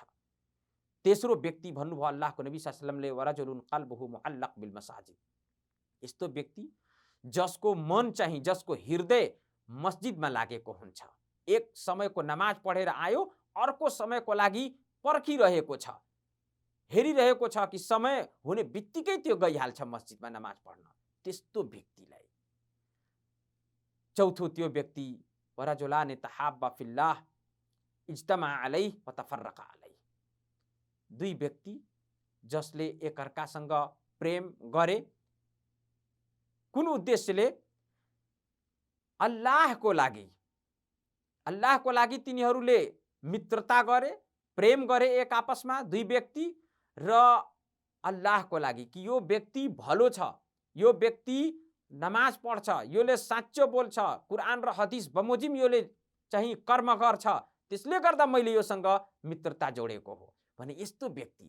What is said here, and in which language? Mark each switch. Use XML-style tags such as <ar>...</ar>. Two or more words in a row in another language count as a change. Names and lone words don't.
<ne>तेस्रो व्यक्ति भन्नुभयो अल्लाहको नबी</ne> <ar>صلى الله عليه وسلم ورجل قلبه معلق بالمساجد,</ar> <ne>यस्तो व्यक्ति जसको मन चाहिँ, जसको हृदय मस्जिदमा लागेको हुन्छ, एक समयको नमाज पढेर आयो, अर्को समयको लागि पर्खिरहेको छ, हेरिरहेको छ कि समय हुने बित्तिकै त्यो गइहाल्छ मस्जिदमा नमाज पढ्न, त्यस्तो व्यक्तिलाई। चौथो त्यो व्यक्ति</ne> <ar>ورجلان تحابا في الله اجتمعا عليه وتفرقا عليه.</ar> <ne>दुई व्यक्ति जसले एकअर्कासँग प्रेम गरे, कुन उद्देश्यले? अल्लाहको लागि तिनीहरूले मित्रता गरे, प्रेम गरे एक आपसमा दुई व्यक्ति, र अल्लाहको लागि कि यो व्यक्ति भलो छ, यो व्यक्ति नमाज पढ्छ, योले साँचो बोल्छ, कुरान र हदिस बमोजिम योले चाहिँ कर्म गर्छ, त्यसले गर्दा मैले योसँग मित्रता जोडेको हो भने यस्तो व्यक्ति।</ne>